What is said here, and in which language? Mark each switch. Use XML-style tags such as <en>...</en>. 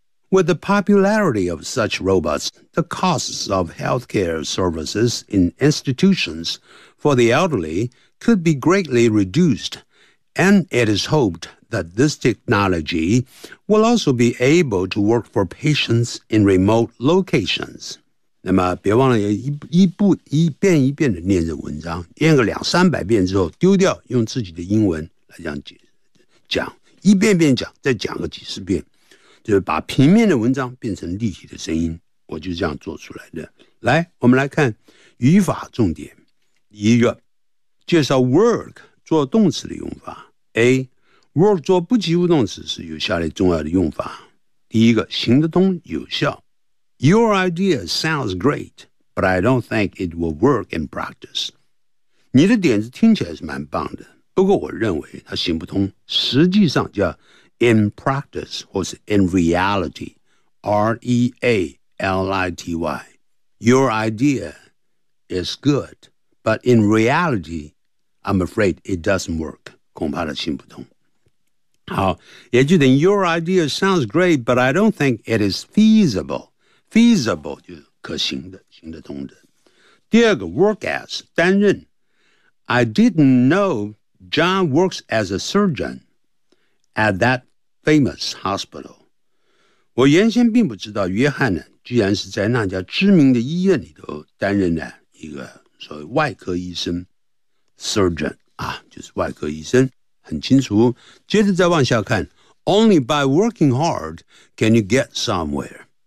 <en>With the popularity of such robots, the costs of healthcare services in institutions for the elderly could be greatly reduced, and it is hoped. That this technology will also be able to work for patients in remote locations.</en> <zh>那么别忘了 一遍一遍的念着文章，念个两三百遍之后丢掉，用自己的英文来这样讲，一遍遍讲，再讲个几十遍，就是把平面的文章变成立体的声音，我就这样做出来的。来，我们来看语法重点。一个，介绍 work 做动词的用法。 AWork 做不及物动词是有下列重要的用法。第一个，行得通，有效。</zh> <en>Your idea sounds great, but I don't think it will work in practice.</en> <zh>你的点子听起来是蛮棒的，不过我认为它行不通。实际上叫</zh> <en>in practice</en> <zh>或是</zh> <en>in reality,</en> <zh>R-E-A-L-I-T-Y.</zh> <en>Your idea is good, but in reality, I'm afraid it doesn't work.</en> <zh>恐怕它行不通。好，也就等于</zh> <en>your idea sounds great, but I don't think it is feasible.</en> <zh>Feasible 就是可行的，行得通的。第二个</zh> <en>work as 担任 ，I didn't know John works as a surgeon at that famous hospital.</en> <zh>我原先并不知道约翰呢，居然是在那家知名的医院里头担任的一个所谓外科医生 ，surgeon 啊，就是外科医生。很清楚，接着再往下看。</zh> <en>Only by working hard can you get somewhere.</en>